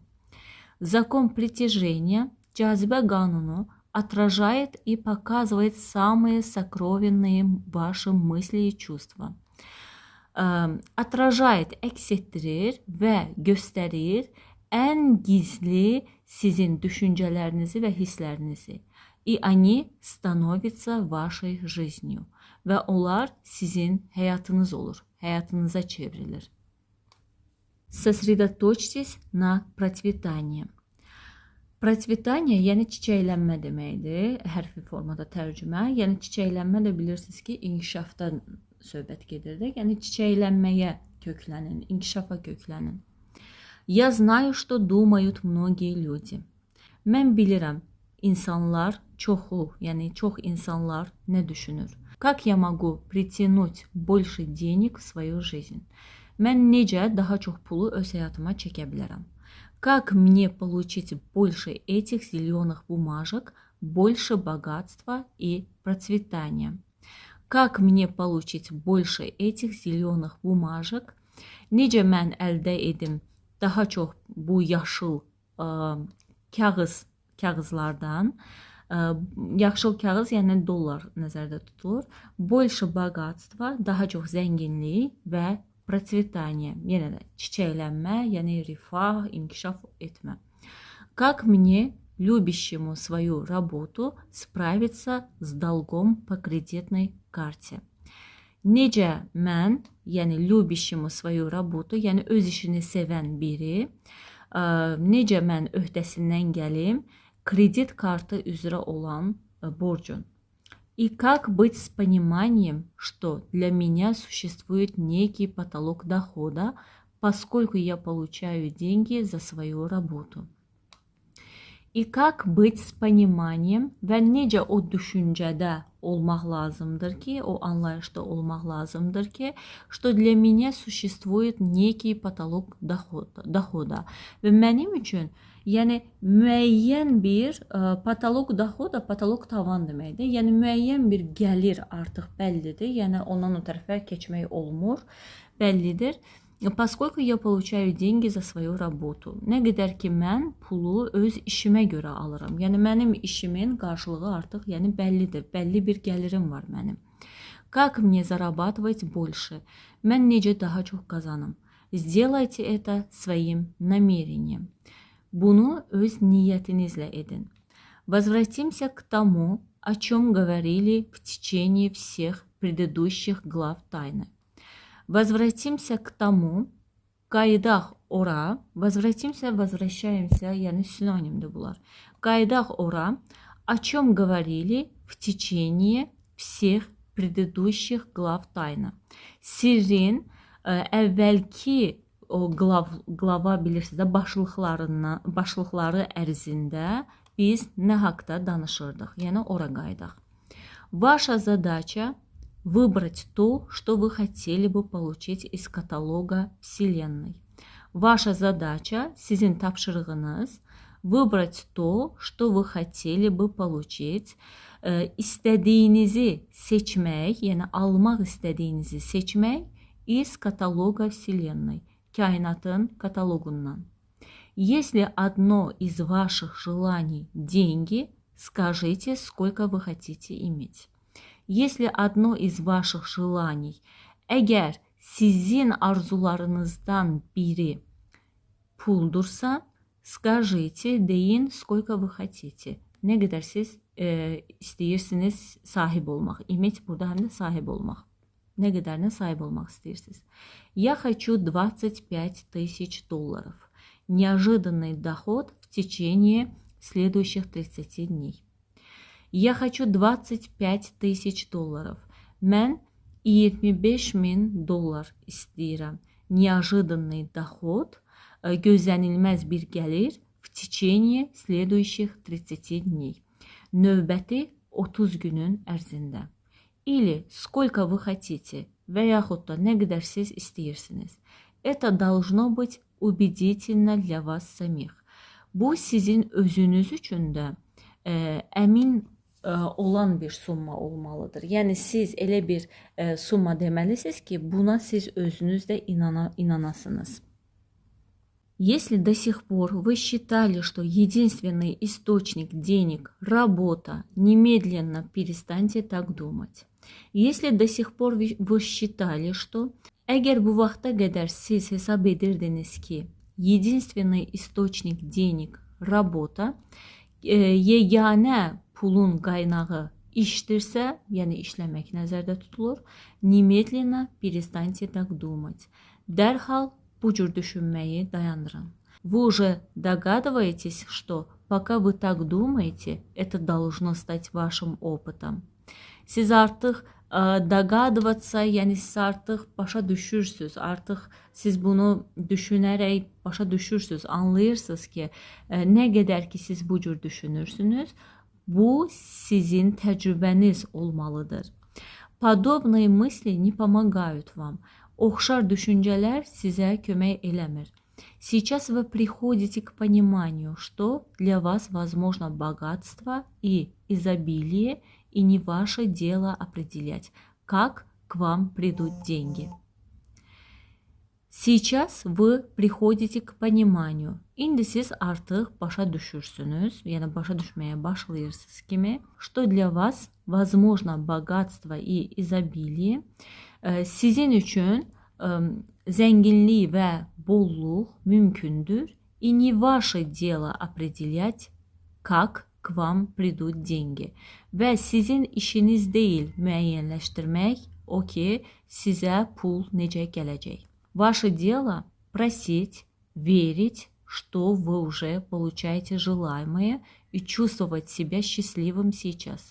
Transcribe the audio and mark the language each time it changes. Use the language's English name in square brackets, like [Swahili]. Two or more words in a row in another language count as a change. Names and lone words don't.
[Russian] Закон притяжения, [Azerbaijani] cazibə qanunu, [Russian] отражает и показывает самые сокровенные ваши мысли и чувства. Отражает, [Azerbaijani] əks etdirir və göstərir ən gizli sizin düşüncələrinizi və hisslərinizi. [Russian] И они становятся вашей жизнью. [Azerbaijani] Və onlar sizin həyatınız olur, həyatınıza çevrilir. [Russian] Сосредоточьтесь на процветании. Процветание, [Azerbaijani] yəni çiçəklənmə deməkdir, hərfi formada tərcümə. Yəni çiçəklənmə də bilirsiniz ki, inkişafdan söhbət gedirdik. Yəni çiçəklənməyə köklənin, inkişafa köklənin. [Russian] Я знаю, что думают многие люди. [Azerbaijani] Mən bilirəm, insanlar, çoxu, yəni çox insanlar nə düşünür? [Russian] Как я могу притянуть больше денег в свою жизнь? [Azerbaijani] Mən necə daha çox pulu öz həyatıma çəkə bilərəm? [Russian] Как мне получить больше этих зеленых бумажек, больше богатства и процветания? Как мне получить больше этих зеленых bumajek? [Azerbaijani] Necə mən əldə edim daha çox bu yaşıl kağızlardan? Yaşıl kağız, yəni dollar nəzərdə tutulur. Больше богатства, daha çox zənginlik və процветание. Yəni də çiçəklənmə, yəni rifah, inkişaf etmə. [Russian] Как мне, любящему свою работу, sправиться с долгом по кредитной карте? [Azerbaijani] Necə mən, yəni [Russian] любящему свою работу, [Azerbaijani] yəni öz işini sevən biri, necə mən öhdəsindən gəlim kredit kartı üzrə olan borcun? [Russian] И как быть с пониманием, что для меня существует некий потолок дохода, поскольку я получаю деньги за свою работу? И как быть с пониманием [Azerbaijani] və necə o düşüncədə olmaq lazımdır ki, o anlayışda olmaq lazımdır ki, [Russian] что для меня существует некий потолок дохода. [Azerbaijani] Və mənim üçün, yəni müəyyən bir [Russian] потолок дохода, [Azerbaijani] patolog tavan deməkdir. Yəni müəyyən bir gəlir artıq bəllidir. Yəni ondan o tərəfə keçmək olmur, bəllidir. [Russian] Поскольку я получаю деньги за свою работу. [Azerbaijani] Nə qədər ki mən pulu öz işimə görə alıram. Yəni mənim işimin qarşılığı artıq yəni bəllidir. Bəlli bir gəlirim var mənim. [Russian] Как мне зарабатывать больше? [Azerbaijani] Mən necə daha çox qazanım? [Russian] Сделайте это своим намерением. [Azerbaijani] Bunu öz niyyətinizlə edin. [Russian] Возвратимся к тому, о чем говорили в течение всех предыдущих глав тайны. Возвратимся к тому, [Azerbaijani] qayıdaq ora, возвращаемся, yəni sinoнимdir bunlar. Qayıdaq ora, [Russian] о чем говорили в течение всех предыдущих глав тайны. [Azerbaijani] Sirrin əvvəlki o glava bilirsiniz də başlıqları ərzində biz nə haqda danışırdıq? Yəni ora qayıdaq. [Russian] Ваша задача выбрать то, что вы хотели бы получить из каталога Вселенной. Ваша задача, [Azerbaijani] sizin tapşırığınız, [Russian] выбрать то, что вы хотели бы получить, [Azerbaijani] istədiyinizi seçmək, yəni almaq istədiyinizi seçmək [Russian] из каталога Вселенной, [Azerbaijani] kainatın katalogundan. [Russian] Если одно из ваших желаний деньги, скажите, сколько вы хотите иметь. Если одно из ваших желаний, [Azerbaijani] əgər sizin arzularınızdan biri puldursa, [Russian] скажите, deyin, сколько вы хотите. [Azerbaijani] Nə qədər siz istəyirsiniz sahib olmaq. İmet burada həm də sahib olmaq. Nə qədərinə sahib olmaq istəyirsiniz. [Russian] Я хочу 25 тысяч долларов. Неожиданный доход в течение следующих 30 дней. Я хочу 25 тысяч долларов. [Azerbaijani] Mən 25.000 dollar istəyirəm. [Russian] Неожиданный доход, [Azerbaijani] gözlənilməz bir gəlir [Russian] в tечение следующих 30 дней. [Azerbaijani] Növbəti 30 günün ərzində. [Russian] Или сколько вы хотите [Azerbaijani] və yaxud da nə qədər siz istəyirsiniz. [Russian] Это должно быть убедительно для вас самих. [Azerbaijani] Bu sizin özünüz üçün də əmin olan bir summa olmalıdır. Yəni siz elə bir summa deməlisiniz ki, buna siz özünüz də inanasınız. [Russian] Если до сих пор вы считали, что единственный источник денег – работа, немедленно перестаньте так думать. Если до сих пор вы считали, что [Azerbaijani] əgər bu vaxta qədər siz hesab edirdiniz ki, [Russian] единственный источник денег – работа, [Azerbaijani] yeganə pulun qaynağı işdirsə, yəni işləmək nəzərdə tutulur, [Russian] немедленно перестаньте так думать. [Azerbaijani] Dərhal bu cür düşünməyi dayandırın. [Russian] Вы уже догадываетесь, что пока вы так думаете, это должно стать вашим опытом. [Azerbaijani] Siz artıq dogадываться, yəni siz artıq başa düşürsünüz, artıq siz bunu düşünərək başa düşürsünüz, anlayırsınız ki, nə qədər ki siz bu cür düşünürsünüz, bu sizin təcrübəniz olmalıdır. [Russian] Подобные мысли не помогают вам. [Azerbaijani] Oxşar düşüncələr sizə kömək eləmir. [Russian] Сейчас вы приходите к пониманию, что для вас возможно богатство и изобилие, и не ваше дело определять, как к вам придут деньги. Сейчас вы приходите к пониманию. [Azerbaijani] İndi siz artıq başa düşürsünüz, yəni başa düşməyə başlayırsınız kimi, [Russian] что для вас возможно богатство и изобилие. [Azerbaijani] Sizin üçün Zənginlik və bolluq mümkündür. [Russian] И не ваше дело определять, как к вам придут деньги. [Azerbaijani] Və sizin işiniz deyil müəyyənləşdirmək, o ki, sizə pul necə gələcək. [Russian] Ваше дело просить, верить, что вы уже получаете желаемое и чувствовать себя счастливым сейчас.